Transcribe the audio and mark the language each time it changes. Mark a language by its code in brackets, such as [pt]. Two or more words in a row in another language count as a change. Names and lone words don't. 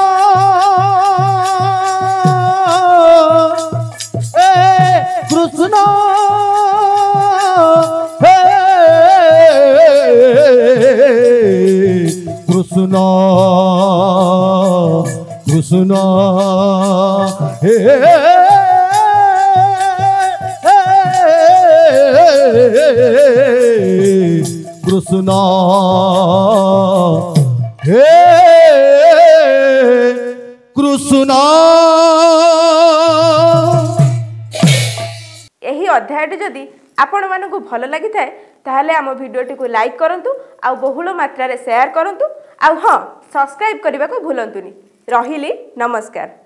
[bn] কৃষ্ণ হে কৃষ্ণ কৃষ্ণ হে কৃষ্ণ হে কৃষ্ণ। [or] ଏହି ଅଧ୍ୟାୟଟି ଯଦି ଆପଣମାନଙ୍କୁ ଭଲ ଲାଗିଥାଏ ତାହେଲେ ଆମ ଭିଡ଼ିଓଟିକୁ ଲାଇକ୍ କରନ୍ତୁ ଆଉ ବହୁଳ ମାତ୍ରାରେ ସେୟାର କରନ୍ତୁ ଆଉ ହଁ ସବସ୍କ୍ରାଇବ୍ କରିବାକୁ ଭୁଲନ୍ତୁନି। ରହିଲି ନମସ୍କାର।